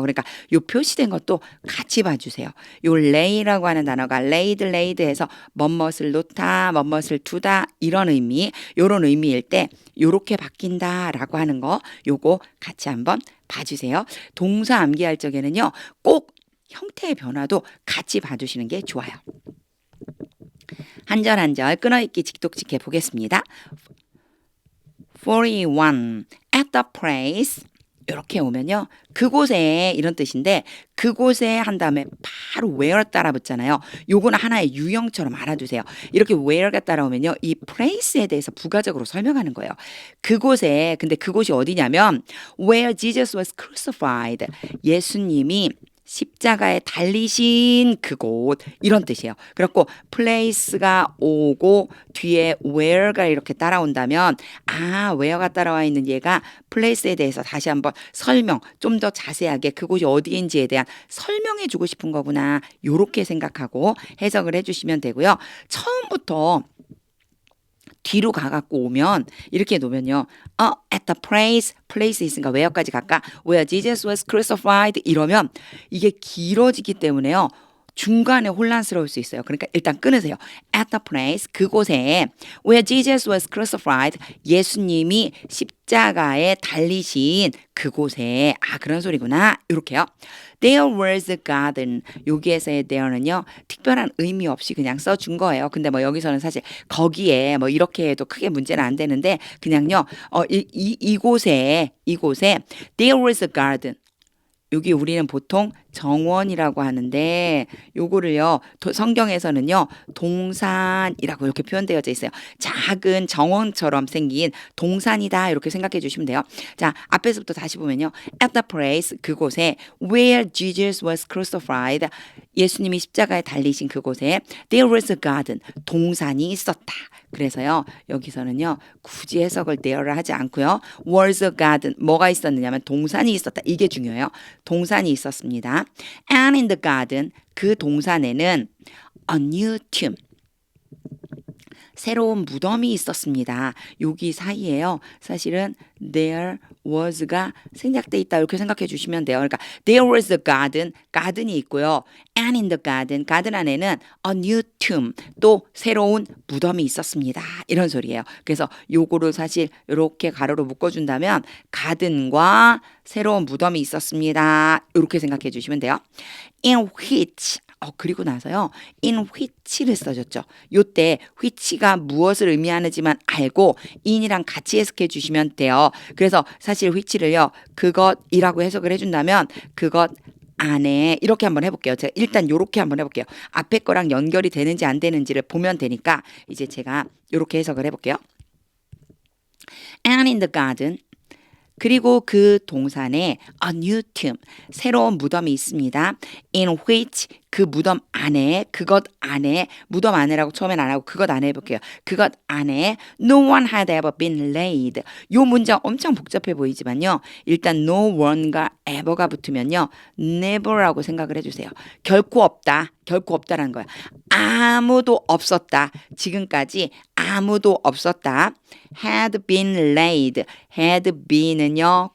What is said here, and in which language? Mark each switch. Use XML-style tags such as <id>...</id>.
<ko>그러니까 요 표시된 것도 같이 봐주세요. 요 lay라고 하는 단어가 laid 해서 뭐뭇을 놓다, 뭐뭇을 두다 이런 의미, 요런 의미일 때 요렇게 바뀐다 라고 하는 거 요거 같이 한번 봐주세요. 동사 암기할 적에는요. 꼭 형태의 변화도 같이 봐주시는 게 좋아요. 한 절 한 절 끊어읽기 직독직해 보겠습니다.</ko> <en>41 at the place</en> <ko>이렇게 오면요. 그곳에 이런 뜻인데 그곳에 한 다음에 바로 where 따라 붙잖아요. 요거는 하나의 유형처럼 알아두세요. 이렇게 where가 따라오면요. 이 place에 대해서 부가적으로 설명하는 거예요. 그곳에 근데 그곳이 어디냐면</ko> <en>where Jesus was crucified</en> <ko>예수님이 십자가에 달리신 그곳 이런 뜻이에요. 그렇고 place가 오고 뒤에 where가 이렇게 따라온다면 where가 따라와 있는 얘가 place에 대해서 다시 한번 설명 좀 더 자세하게 그곳이 어디인지에 대한 설명해 주고 싶은 거구나 요렇게 생각하고 해석을 해주시면 되고요. 처음부터 뒤로 가갖고 오면 이렇게 놓으면요.</ko> <en>at the place</en> <ko>있으니까 where까지 갈까?</ko> <en>where Jesus was crucified</en> <ko>이러면 이게 길어지기 때문에요. 중간에 혼란스러울 수 있어요. 그러니까 일단 끊으세요.</ko> <en>at the place</en> <ko>그곳에</ko> <en>where Jesus was crucified</en> <ko>예수님이 십자가에 달리신 그곳에 그런 소리구나. 이렇게요.</ko> <en>There was a garden.</en> <ko>여기에서의 there는요. 특별한 의미 없이 그냥 써준 거예요. 근데 뭐 여기서는 사실 거기에 뭐 이렇게 해도 크게 문제는 안 되는데 그냥요. 이곳에</ko> <en>there was a garden.</en> <ko>여기 우리는 보통 정원이라고 하는데 요거를요 성경에서는요 동산이라고 이렇게 표현되어져 있어요. 작은 정원처럼 생긴 동산이다 이렇게 생각해 주시면 돼요. 자 앞에서부터 다시 보면요.</ko> <en>At the place</en> <ko>그곳에</ko> <en>where Jesus was crucified</en> <ko>예수님이 십자가에 달리신 그곳에</ko> <en>there was a garden</en> <ko>동산이 있었다. 그래서요 여기서는요 굳이 해석을 there를 하지 않고요</ko> <en>was a garden</en> <ko>뭐가 있었느냐면 동산이 있었다 이게 중요해요. 동산이 있었습니다.</ko> <en>And in the garden</en> <ko>그 동산에는</ko> <en>a new tomb</en> <ko>새로운 무덤이 있었습니다. 여기 사이에요. 사실은 there was가 생략돼 있다 이렇게 생각해 주시면 돼요.</ko> <en>그러니까 there was a garden, garden이 있고요. And in the garden</en> <ko>안에는</ko> <en>a new tomb,</en> <ko>또 새로운 무덤이 있었습니다. 이런 소리예요. 그래서 요거를 사실 이렇게 가로로 묶어준다면 garden과 새로운 무덤이 있었습니다. 이렇게 생각해 주시면 돼요. In which 그리고 나서요.</ko> <en>in which</en> <ko>를 써줬죠. 요때 which가 무엇을 의미하는지만 알고 in이랑 같이 해석해 주시면 돼요. 그래서 사실 which를요. 그것이라고 해석을 해준다면 그것 안에 이렇게 한번 해볼게요. 제가 일단 요렇게 한번 해볼게요. 앞에 거랑 연결이 되는지 안 되는지를 보면 되니까 이제 제가 요렇게 해석을 해볼게요.</ko> <en>And in the garden</en> <ko>그리고 그 동산에</ko> <en>a new tomb,</en> <ko>새로운 무덤이 있습니다.</ko> <en>In which</en> <ko>그 무덤 안에, 그것 안에, 무덤 안에라고 처음엔 안 하고 그것 안에 해볼게요. 그것 안에</ko> <en>no one had ever been laid.</en> <ko>요 문장 엄청 복잡해 보이지만요. 일단 no one과 ever가 붙으면요. never라고 생각을 해주세요. 결코 없다. 결코 없다라는 거야. 아무도 없었다. 지금까지 아무도 없었다.</ko> <en>had been laid. had been은요.</en>